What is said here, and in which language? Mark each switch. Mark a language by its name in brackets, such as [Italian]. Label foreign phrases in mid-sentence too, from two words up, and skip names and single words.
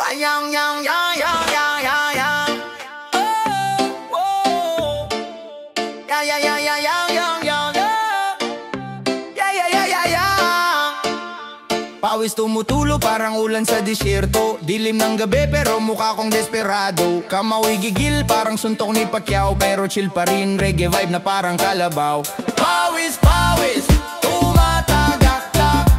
[Filipino] Yang, yang, yang, yang, yang, yang, yang. Oh, oh. Yang, yang, yang, yang, yang, yang, yang. Yang, yang, yang, yang, yang. Pawis tumutulo parang ulan sa disyerto. Dilim ng gabi pero mukha kong desperado. Kamaway gigil parang suntok ni Pacquiao, pero chill pa rin, [English] reggae vibe [Filipino] na parang kalabaw. Pawis, pawis, tumatagaktak.